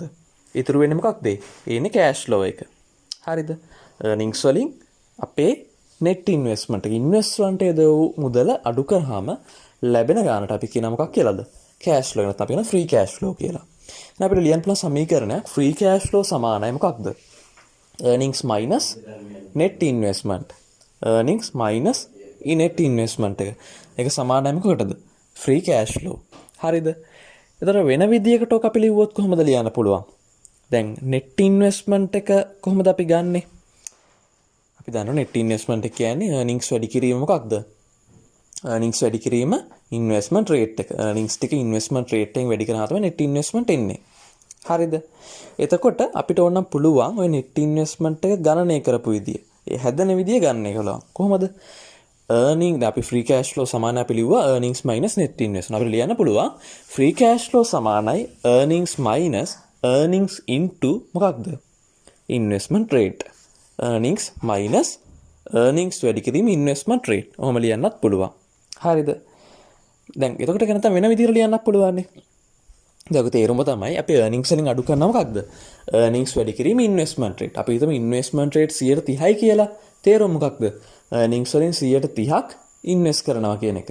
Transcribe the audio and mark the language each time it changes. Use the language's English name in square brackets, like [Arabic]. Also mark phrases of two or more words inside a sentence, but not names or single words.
[Sinhala] ඉතුරු වෙන්නේ මොකක්ද? ඒනේ [English] cash flow [Sinhala] එක. හරිද? earnings වලින් අපේ [English] net investment [Sinhala] එක investment එකේ දෝ මුදල අඩු කරාම ලැබෙන ගානට අපි කියන මොකක් කියලාද? [English] cash flow [Sinhala] එක නැත්නම් අපි කියන [English] free cash flow [Sinhala] කියලා. එහෙනම් අපිට ලියන්න පුළුවන් සමීකරණයක් [English] free cash flow [Sinhala] සමානයි මොකක්ද? [English] earnings minus net investment. earnings minus net investment එක. [Sinhala] ඒක සමානයි මොකකටද? [English] free cash flow. [Sinhala] හරිද? ඒතර වෙන විදියකට ඔක අපි ලිව්වොත් කොහොමද ලියන්න පුළුවන්? දැන් [English] net investment [Sinhala] එක කොහොමද අපි ගන්නෙ? අපි දන්නවා [English] net investment [Sinhala] එක කියන්නේ earnings වැඩි කිරීම මොකක්ද? earnings වැඩි කිරීම [English] investment rate [Sinhala] එක. earnings ටික [English] investment rate [Sinhala] එකෙන් වැඩි කරනවා තමයි [English] net investment [Sinhala] එන්නේ. හරිද? එතකොට අපිට ඕනම් පුළුවන් ওই [English] net investment [Sinhala] එක ගණනය කරපු විදිය. ඒ හැදෙන විදිය ගන්න එක කොහොමද? earning අපි [English] free cash flow [Sinhala] සමාන අපි ලිව්වා [English] earnings minus net investment. [Sinhala] අපිට ලියන්න පුළුවන් [English] free cash flow [Sinhala] සමානයි [English] earnings minus earnings into [Sinhala] මොකක්ද? [English] investment rate. earnings minus earnings [Sinhala] වැඩි කිරීම [English] investment rate. [Sinhala] ඔහොම ලියන්නත් පුළුවන්. හරිද? දැන් එතකොට කියන තම වෙන විදිහට ලියන්නත් පුළුවන් නේ. දැන් ඔක තේරුම තමයි අපි earnings වලින් අඩු කරනවා මොකක්ද? earnings වැඩි කිරීම [English] investment rate. [Sinhala] අපි හිතමු [English] investment rate [Sinhala] 30යි කියලා. තේරුම මොකක්ද? earnings වලින් 30ක් invest කරනවා කියන එක.